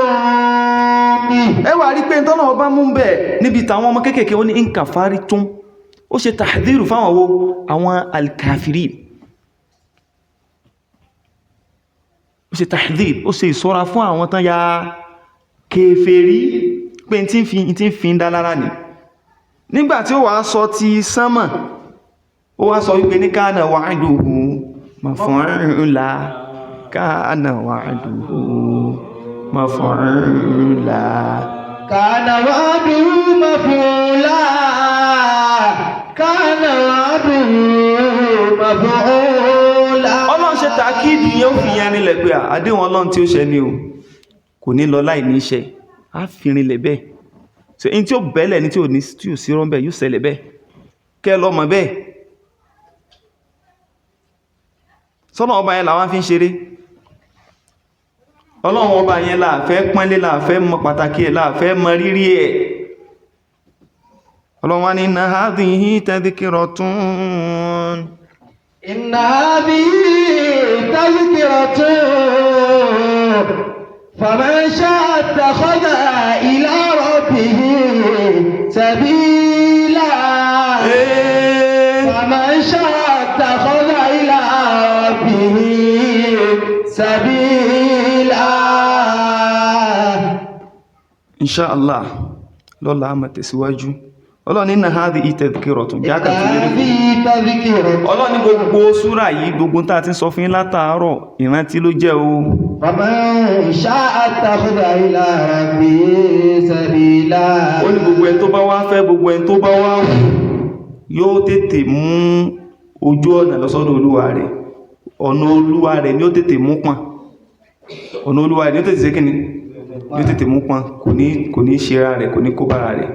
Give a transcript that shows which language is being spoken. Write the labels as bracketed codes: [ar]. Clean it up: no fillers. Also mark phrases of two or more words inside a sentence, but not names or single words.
[yo] ẹ wá rí pé tọ́lọ́run bá mú bẹ̀ níbi tàwọn ọmọ kéékèèké ó ní nkàfárí tún ó ṣe tàhdírù fáwọn wo àwọn alkafiri ó ṣe tàhdírù ó ṣe ìṣọ́ra fún àwọn tán ya kèfèrí pé tí ń fi ń dá lára ní nígbàtí ó wá sọ ti sánmà ó wá sọ wípé ní [ar] كان وعده مفعولا كان وعده مفعولا كان وعده مفعولا كان وعده مفعولا. [yo] Ọlọ́run ṣe tàkídì yẹn ó fi yẹn nílẹ̀ pé àdéhùn Ọlọ́run tí ó ṣẹ ni o kò ní lọ láì ní iṣẹ́ á fi rinlẹ̀ bẹ́ẹ̀ so in tí ó bẹ̀lẹ̀ ní tí ò sí rán bẹ́ẹ̀ yóò ṣẹlẹ̀ bẹ́ẹ̀ kẹ́ lọ mọ̀ bẹ́ẹ̀ sọ́nà ọba yẹn làwọn fi ń ṣeré Ọlọ́run ọba yẹn láàfẹ́ pọ́nlé láàfẹ́ mọ pàtàkì ẹ̀ láàfẹ́ mọ rírí ẹ̀ Ọlọ́run wá ní [ar] إن هذه تذكرة إن هذه تذكرة فمن شاء اتخذ إلى ربه سبيلا فمن شاء اتخذ إلى ربه سبيلا [yo] inṣáàlá lọ́la a máa tẹ̀síwájú. Ọlọ́run [ar] إن هذه تذكرة [yo] jákà tí lè rí Ọlọ́run ní gbogbo súrà yìí gbogbo tá a ti sọ fún yín látàárọ̀ ìrántí ló jẹ́ o. [ar] فمن شاء اتخذ إلى ربه سبيلا. [yo] Ó ní gbogbo ẹni tó bá wá fẹ́ gbogbo ẹni tó bá wá wù yóò tètè mú ojú ọ̀nà lọ́sọ́dọ̀ olúwa rẹ̀. Ọ̀nà olúwa rẹ̀ ni ó tètè mú pọ̀n. Ọ̀nà olúwa rẹ̀ ni ó tètè ṣe kíni ni ó tètè mú pọ̀n, kò ní ṣe ra rẹ̀, kò ní kó bára rẹ̀.